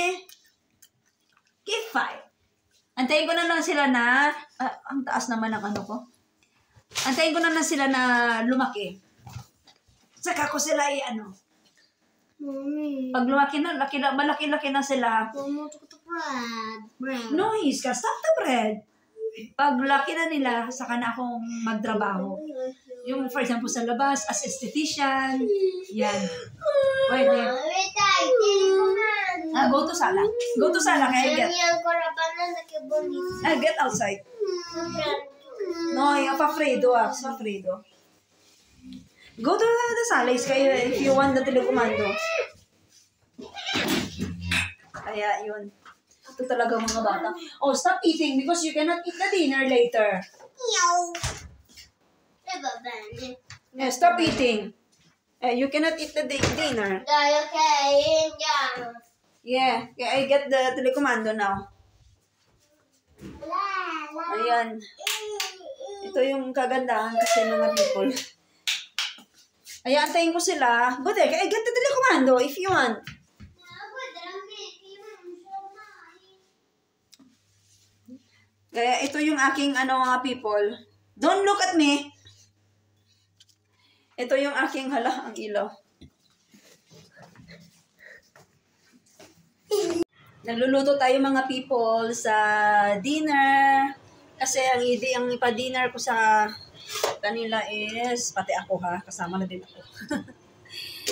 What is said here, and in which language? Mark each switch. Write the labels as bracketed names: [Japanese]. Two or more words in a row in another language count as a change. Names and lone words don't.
[Filipino] Kifay. Antayin ko na lang sila na ang taas naman ng ko. Antayin ko na lang sila na lumaki. Saka ko sila Mommy. Pag lumaki na, malaki-laki na sila. Mama, [English] look at the bread. No, Iska, stop the bread. [Filipino] Pag laki na nila, saka na akong magtrabaho. Yung, [English] for example, [Filipino] sa labas, [English] as esthetician, [Filipino] yan. Pwede. [English] Go to sala. Go to sala, kaya get outside. No, [Filipino] yung pa-fredo, pa-fredo. [English] Go to the sala, Iska, if you want the telecomando. [Filipino] Kaya, yun. Ito talaga mga bata. [English] Oh, stop eating because you cannot eat the dinner later. Yeah, stop eating. You cannot eat the dinner. Yeah, I get the telecomando now. [Filipino] Ayan. Ito yung kagandahan kasi mga people. Ayan, antayin ko sila. [English] Go there, I get the telecomando if you want. [Filipino] Kaya ito yung aking mga people. [English] Don't look at me. [Filipino] Ito yung aking ang ilaw. Nagluluto tayo mga people sa dinner. Kasi ang ipa-dinner ko sa kanila is, pati ako kasama na din ako.